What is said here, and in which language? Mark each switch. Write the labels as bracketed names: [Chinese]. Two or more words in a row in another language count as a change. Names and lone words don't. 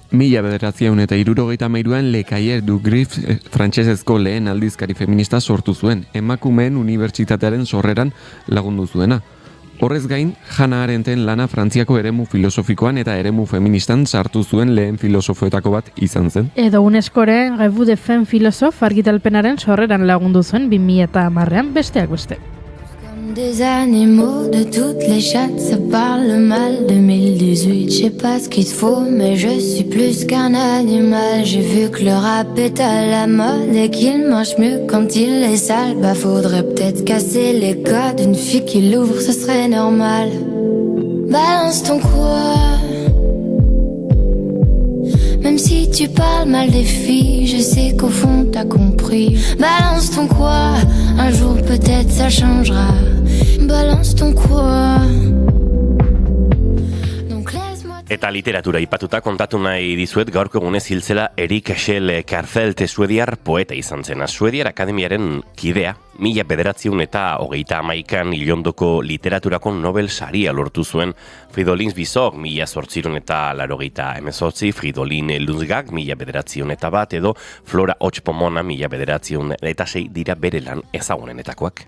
[Basque] 1963an Le Cahier du Greffe frantsesezko lehen aldizkari feminista sortu zuen, emakumeen unibertsitatearen sorreran lagundu zuena. Horrez gain, Hannah Arendten lana Frantziako eremu filosofikoan eta eremu feministan sartu zuen lehen filosofoetako bat izan zen. Edo UNESCOren Revue de Femme Philosophe argitalpenaren sorreran lagundu zuen 2010an besteak beste. [French] Des animaux de toutes les chattes, ça parle mal. 2018, je sais pas ce qu'il te faut, mais je suis plus qu'un animal. J'ai vu que le rap est à la mode et qu'il mange mieux quand il est sale. Bah faudrait peut-être casser les codes, une fille qui l'ouvre, ce serait normal. Balance ton quoi. Même si tu parles mal des filles, je sais qu'au fond t'as compris. Balance ton quoi, un jour peut-être ça changera. Balance ton quoi. Donc laisse-moi. [Basque] Eta literatura aipatuta kontatu nahi dizuet gaurko egunez hil zela Erik Kjell Karlfeldt suediar poeta izan zena. Suediar Akademiaren kidea, 1931an Ilondoko literaturako Nobel saria lortu zuen Fridolin Zbyszko 1888, Fridolin Lunzgag 1901 edo Flora Hotspomona 1906 dira bere lan ezagunenetakoak.